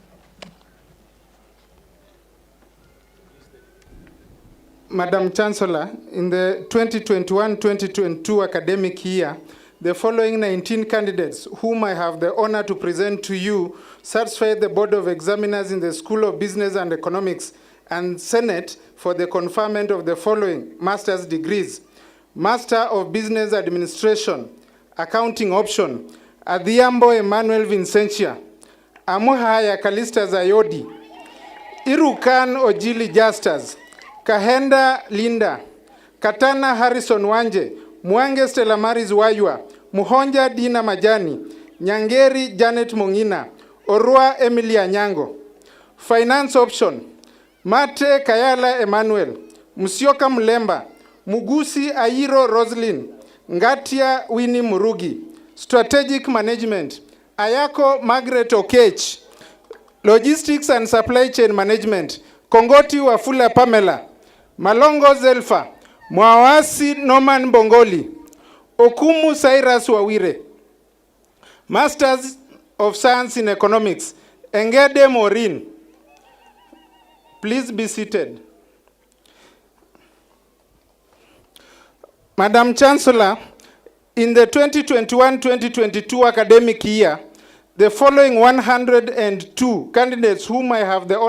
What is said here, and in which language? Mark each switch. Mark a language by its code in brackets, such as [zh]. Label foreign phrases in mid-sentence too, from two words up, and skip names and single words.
[en] Madam Chancellor, in the 2021-2022 academic year, the following 19 candidates, whom I have the honor to present to you, satisfied the Board of Examiners in the School of Business and Economics and Senate for the conferment of the following master's degrees: Master of Business Administration, Accounting Option, Adhiambo Emmanuel Vincentia; Amuhaya Kalista Zayodi; Irukan Ojili Justus; Kahenda Linda; Katana Harrison Wanje; Mwange Stella Maris Waywa; Muhonja Dina Majani; Nyangeri Janet Mongina; Orua Emily Anyango. Finance Option, Mate Kayala Emmanuel; Musyoka Mlemba; Mugusi Airo Roslyn; Ngatia Winnie Murugi. Strategic Management, Ayako Margaret Okech; Logistics and Supply Chain Management, Kongoti Wafula Pamela; Malongo Zelfa; Mwawasi Norman Bongoli; Okumu Cyrus Wawire. Masters of Science in Economics, Engede Maureen. Please be seated. Madam Chancellor, in the 2021-2022 academic year, the following 102 candidates whom I have the